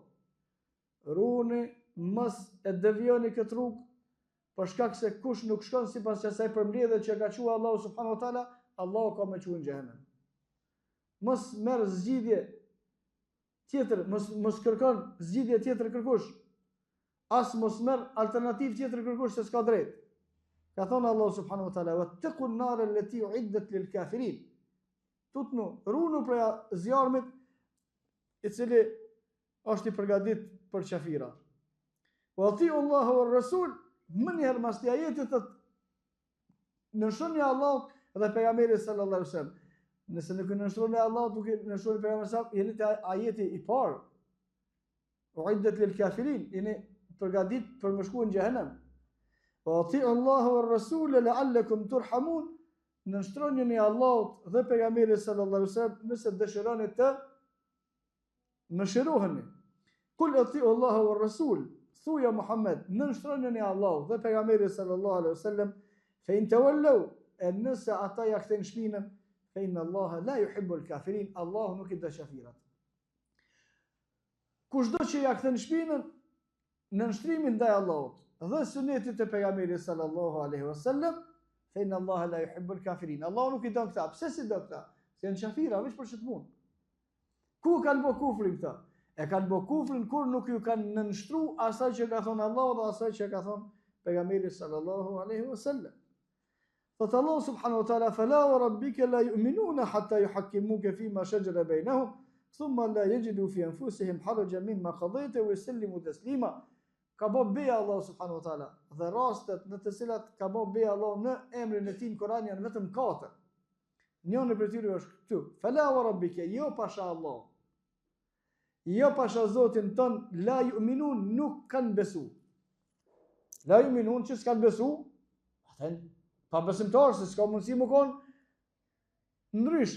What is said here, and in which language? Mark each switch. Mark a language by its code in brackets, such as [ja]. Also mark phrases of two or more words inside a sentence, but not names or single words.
[sq] Runi mos e devijoni këtë rrugë, për shkak se kush nuk shkon sipas asaj përmbledhje që ka thënë Allahu [ar] سبحانه وتعالى, [sq] Allahu ka më thënë në xhenem. Mos merr zgjidhje tjetër, mos kërkon zgjidhje tjetër kërkush. As mos merr alternativë tjetër kërkush se s'ka drejt. Ka thonë Allahu [ar] سبحانه وتعالى: "واتقوا النار التي أعدت للكافرين." [sq] Tutnu, runu prej zjarmit i cili është i përgatit për qafira. [ar] وأطيعوا الله والرسول, [sq] më njëherë mas të ajetit të nënshtroni Allahut dhe pejgamberit [ar] صلى الله عليه وسلم. [sq] Nëse nuk nënshtroni Allahut, nuk nënshtroni pejgamberin [ar] صلى الله عليه وسلم, [sq] jeni te ajeti i parë. [ar] أعدت للكافرين, [sq] jeni përgatit për më shkuar në xhehenem. [ar] وأطيعوا الله والرسول لعلكم ترحمون. [sq] Nënshtroni Allahut dhe pejgamberit [ar] صلى الله عليه وسلم [sq] nëse dëshironi të mëshiroheni. [ar] قل أطيعوا الله والرسول, [sq] thuja Muhammed, nënshtroni Allahut dhe pejgamberit [ar] صلى الله عليه وسلم فإن تولوا, [sq] nëse ata ja kthejnë shpinën, [ar] فإن الله لا يحب الكافرين, [sq] Allahu nuk i do shafirat. Kushdo që ja kthen shpinën në nështrimin ndaj Allahut dhe sunetit të pejgamberit [ar] صلى الله عليه وسلم فإن الله لا يحب الكافرين. [sq] Allahu nuk i do këta. Pse si do këta? Se janë shafira, veç për çtmund. Ku kanë bë kufrin këta? E kanë bë kufrin kur nuk ju kanë nënshtruar asaj që ka thonë Allahu dhe asaj që ka thonë pejgamberi [ar] صلى الله عليه وسلم. Thot Allah سبحانه وتعالى فلا وربك لا يؤمنون حتى يحكموك فيما شجر بينهم ثم لا يجدوا في أنفسهم حرجا مما قضيت ويسلموا تسليما. [sq] Ka bo beja Allah [ar] سبحانه وتعالى, [sq] dhe rastet në të cilat ka bo beja Allah në emrin e tij në Kur'an janë vetëm 4. Njëri prej tyre është këtu. [ar] فلا وربك, [sq] jo pasha Allah. Jo pasha Zotin ton, [ar] لا يؤمنون, [sq] nuk kanë besu. [ar] لا يؤمنون, [sq] që s'kanë besu, atë pa besimtar, se s'ka mundësi më konë ndryshe.